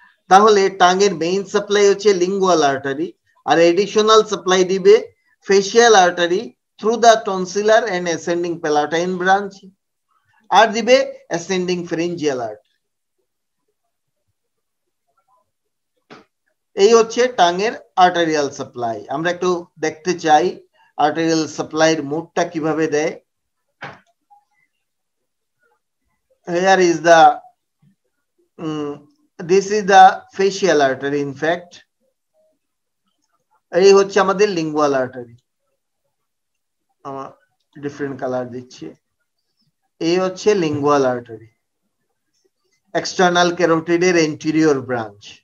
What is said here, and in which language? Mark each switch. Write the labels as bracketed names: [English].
[Bangla] তাহলে টাঙের main supply হচ্ছে lingual artery, আর additional supply দিবে facial artery through the tonsillar and ascending palatine branch, আর দিবে ascending ফেরিঞ্জিয়াল artery. এই হচ্ছে টাঙের আর্টারিয়াল সাপ্লাই। আমরা একটু দেখতে চাই আর্টারিয়াল সাপ্লাইয়ের মোডটা কিভাবে দেয়। [English] Here is the this is the facial artery. [Bangla] In fact, এই হচ্ছে আমাদের লিঙ্গুয়াল আর্টারি, আমার ডিফারেন্ট কালার দিচ্ছি। এই হচ্ছে lingual artery, external ক্যারোটিডের anterior branch.